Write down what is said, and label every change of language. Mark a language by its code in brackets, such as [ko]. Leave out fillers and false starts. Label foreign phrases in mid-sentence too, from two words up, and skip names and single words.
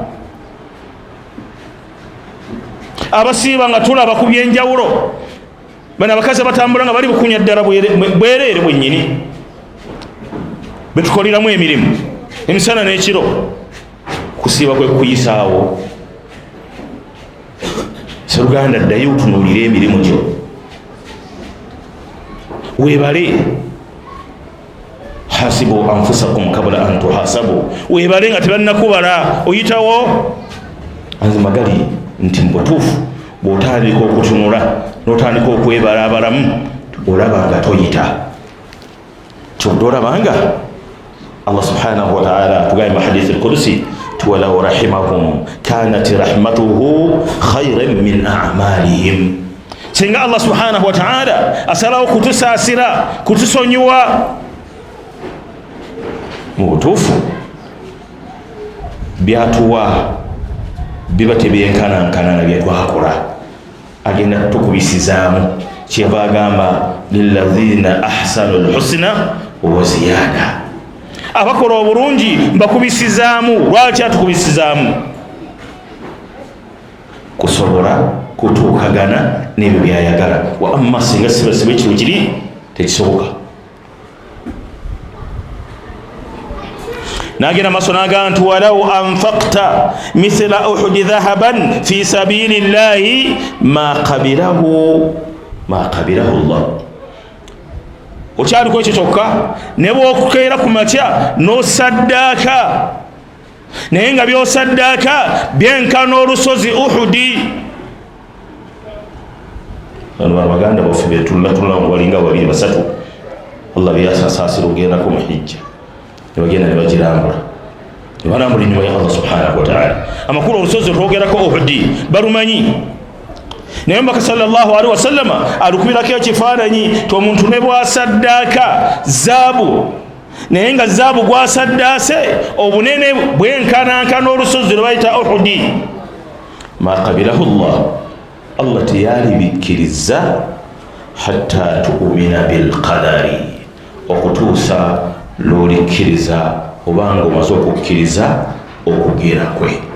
[lg] Abasiiba nga tulaba ku byenjawulo, bano abakazi batambula nga bali bukunya ddala bwereere bwennyini, betukoleramu emirimu emisana n'ekiro. Kusiiba kwe kuyisaawo. Sseruganda ddayo otunuulire emirimu gyo, weebale. [ar] حاسبوا أنفسكم قبل أن تحاسبوا, [lg] weebale nga tebannakubala oyitawo. Anze magali nti mbutuufu bw'otandika okutunula n'otandika okwebalabalamu, olaba nga toyita. Kyodde olaba nga [ar] الله سبحانه وتعالى [lg] tugamba [ar] حديث القدسي ولو رحمهم كانت رحمته خيرا من أعمالهم. [lg] Singa [ar] الله سبحانه وتعالى [lg] asalawo kutusaasira, kutusonyiwa, mu butuufu byatuwa biba tebyenkanankana na byetwakola, agenda tukubisizaamu. Kyeva agamba [ar] للذين أحسنوا الحسنى وزيادة, [lg] abakola obulungi mbakubisizaamu. Lwaki atukubisizaamu? Kusobola kutuukagana n'ebyo byayagala. Wa amma singa sibasiba ekiro kiri tekisoboka. Nagenda maaso n'agamba nti [ar] ولو أنفقت مثل أحد ذهبا في سبيل الله ما قبله الله. [lg] Okyaliko ekyo kyokka, ne bw'okukeera ku makya n'osaddaaka, naye nga by'osaddaaka byenkana olusozi Uhudi. Bano baganda baffe betulatula mu balinga babiri basatu, Allah byasasaasira ogendako mu hijja, ne bagenda ne bagirambula, ne balambula ennyuma ya [ar] الله سبحانه وتعالى. [lg] Amakulu olusozi olwogerako Uhudi balumanyi, naye Omubaka [ar] صلى الله عليه وسلم [lg] alukubirako ekifaananyi ti omuntu ne bwasaddaaka zaabu, naye nga zaabu gwasaddaase obunene bwenkanankana olusozi lwe bayita Uhudi, [ar] ما قبله الله [lg] teyalibikkiriza [ar] حتى تؤمن بالقدر, [lg] okutuusa lwolikkiriza obanga omaze okukkiriza okugera kwe.